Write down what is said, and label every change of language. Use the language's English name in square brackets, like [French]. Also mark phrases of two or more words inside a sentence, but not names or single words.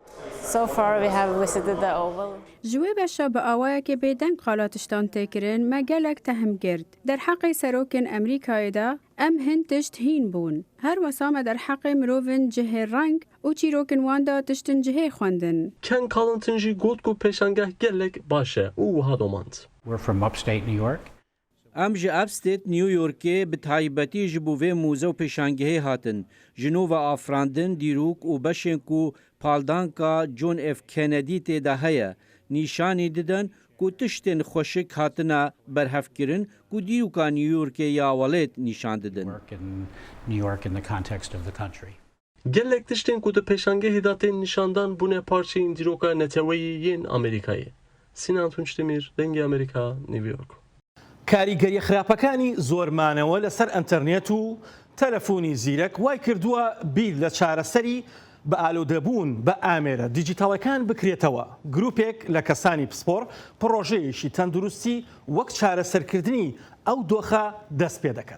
[Kurdish] Ji wê beşa bi awayekê bêdeng qala tiştan têkirin me gelek tehm girt. Derheqê serokên Amerîkayê de em hin tişt hîn bûn. Her wesa me derheqê mirovên cihê reng û çîrokên wan de tiştên cihê xwendin. Ken Carlton jî got ku pêşangeh gelek baş e û hadomant. [English] We're from upstate New York. [Kurdish] Em ji Upstate New Yorkê bi taybetî ji bo vê mûze û pêşangehê hatin. Ji nû ve afirandin, dîrok û beşên ku paldanka John F. Kennedy tê de heye, nîşanî didin ku tiştên xweşik hatine berhevkirin ku dîroka New Yorkê ya welêt nîşan didin. [English] New York in the context of the country. [Kurdish] Gelek tiştên ku di pêşangehê de tên nîşandan bûne parçeyên dîroka neteweyî yên Amerîkayê. Sinan Tunçdemir, Dengê Amerîka, New York. [Central Kurdish] کاریگەری خراپەکانی زۆرمانەوە لەسەر ئەنتەرنێت و تەلەفۆنی زیرەک وای کردووە بیر لە چارەسەری بە ئالۆدەبوون بە ئامێرە دیجیتاڵەکان بکرێتەوە. گروپێک لە کەسانی پسپۆر پرۆژەیەکی تەندروستی وەک چارەسەرکردنی ئەو دۆخە دەست پێ دەکەن.